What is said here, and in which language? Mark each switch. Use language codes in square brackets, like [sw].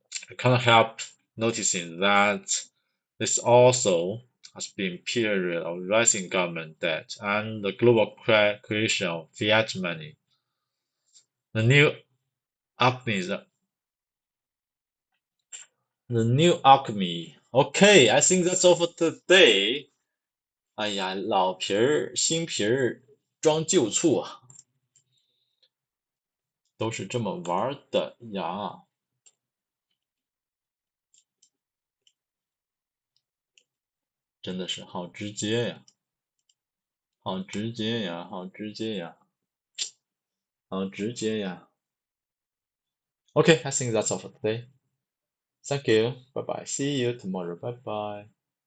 [en] I can't help noticing that this also has been a period of rising government debt and the global creation of fiat money. The new alchemy. The new alchemy. Okay, I think that's all for today. [zh] 哎呀，老皮儿新皮儿装旧醋啊，都是这么玩的呀，真的是好直接呀，好直接呀，好直接呀，好直接呀。 [en] Okay, I think that's all for today. Thank you. Bye bye. See you tomorrow. Bye bye.